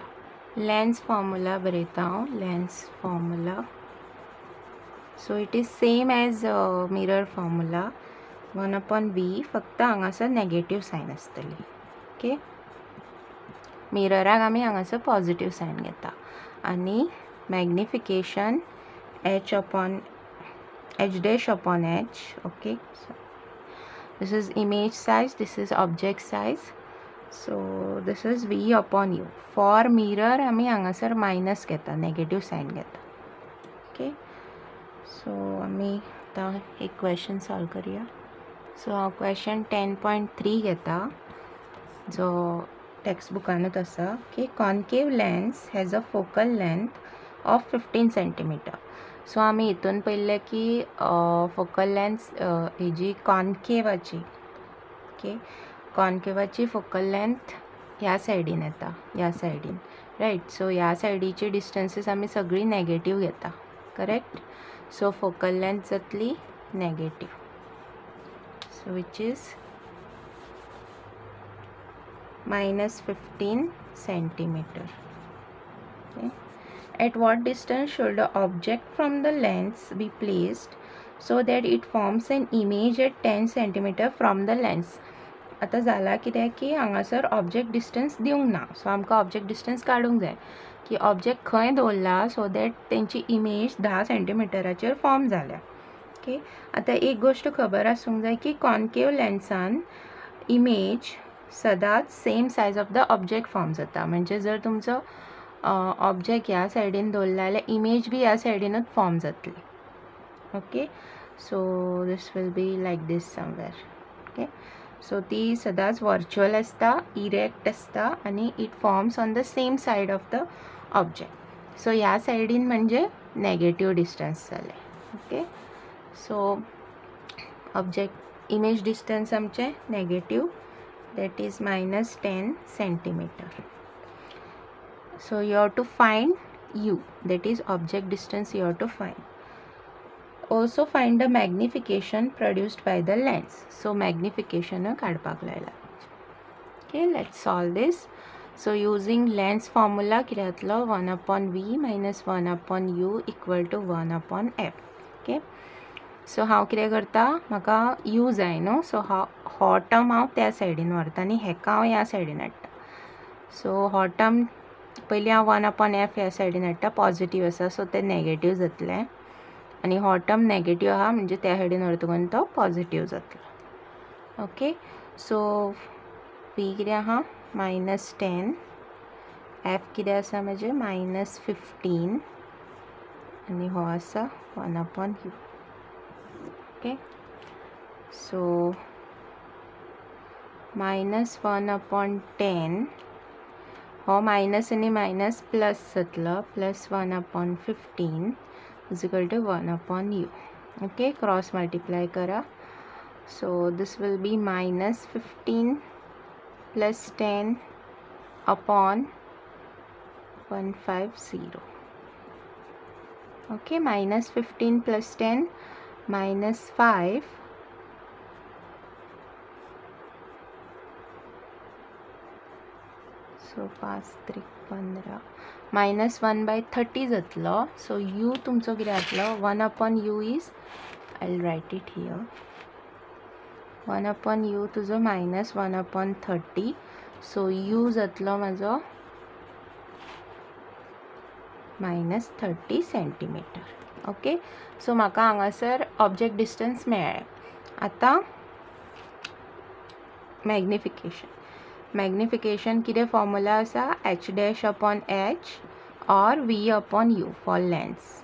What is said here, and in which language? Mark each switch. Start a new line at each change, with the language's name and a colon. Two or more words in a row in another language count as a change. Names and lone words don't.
English: lens formula
Konkani: बरयता हांव.
English: lens formula, so it is same as mirror formula, 1/v,
Konkani: फक्त हांगासर
English: negative sign आसतली.
Konkani: ओके, मिरराक आमी हांगासर
English: positive sign
Konkani: घेता. आनी मॅग्निफिकेशन h/h'/h.
English: ओके, this is image size, this is object size, so this is v/u. for mirror
Konkani: आमी हांगासर मायनस घेता,
English: negative sign
Konkani: घेता.
English: okay, so
Konkani: आमी आतां एक
English: question solve
Konkani: करुया. सो हांव क्वेश्चन 10.3 घेता, जो टेक्स्ट बुकानूच आसा.
English: की concave lens has a focal length of 15 centimeter.
Konkani: सो आमी हितून पळयल्लें की
English: focal length
Konkani: हेजी कॉन्केवाची, ओके, कॉन्केवाची
English: focal length
Konkani: ह्या सायडीन येता, ह्या सायडीन, रायट. सो ह्या सायडीची डिस्टन्सीस आमी सगळी नेगेटिव्ह घेता, करेक्ट.
English: so focal length जातली negative, so which is -15 centimeter. Okay. At what distance should the object from the lens be placed so that it forms an image at 10 centimeter from the lens?
Konkani: आता जाला कित्याक की हांगासर
English: object distance
Konkani: दिवंक ना, सो आमकां
English: object distance
Konkani: काडूंक जाय की ऑब्जेक्ट खंय दवरला
English: so that
Konkani: तेंची इमेज 10 सेंटीमिटराचेर फॉर्म जाल्या. ओके, आता एक गोष्ट खबर आसूंक जाय की कॉन्केव लेन्सान इमेज सदांच
English: same size of the object form
Konkani: जाता. म्हणजे जर तुमचो ऑब्जेक्ट ह्या सायडीन दवरला जाल्यार इमेज बी ह्या सायडीनूच फॉर्म जातली.
English: okay, so this will be like this somewhere. okay, so
Konkani: ती सदांच वर्च्युअल आसता, इरेक्ट आसता, आनी
English: it forms on the same side of the object.
Konkani: सो ह्या सायडीन म्हणजे
English: negative distance
Konkani: जालें.
English: okay, so object image distance आमचें नेगेटिव्ह, that is -10 centimeter. So you have to find u, that is object distance you have to find. Also find the magnification produced by the lens. So magnification
Konkani: काडपाक लायला.
English: Okay, let's solve this. So using lens formula
Konkani: कितें जातलो,
English: 1/v minus 1/u equal to 1/f.
Konkani: Okay, सो हांव कितें करता, म्हाका u जाय न्हू, सो हो टर्म हांव त्या सायडीन व्हरता आनी हेका हांव ह्या सायडीन हाडटा. सो हो टर्म पयलीं हांव 1/f ह्या सायडीन हाडटा, पॉझिटिव्ह आसा सो तें नेगेटिव्ह जातलें, आनी हो टर्म नेगेटिव्ह आहा म्हणजे त्या सायडीन व्हरतकून तो पॉझिटिव्ह जातलो.
English: okay, so
Konkani: v कितें आहा -10, f कितें आसा म्हणजे -15, आनी हो आसा 1/u.
English: Okay, so -1/10,
Konkani: हो मायनस आनी मायनस प्लस जातलो,
English: +1/15 is equal to 1/u. ओके, cross multiply करा. so this will be -15 + 10 upon 150. ओके, -15 + 10 -5,
Konkani: सो 5 3 15, -1/30 जातलो. सो u तुमचो कितें जातलो,
English: 1/u is, I will write it here, 1/u तुजो -1/30.
Konkani: सो u जातलो म्हाजो -30 सेंटीमीटर. ओके, सो म्हाका हांगासर
English: object distance
Konkani: मेळ्ळें. आतां मॅग्निफिकेशन कितें फॉर्म्युला आसा, h'/h और v/u
English: for lens.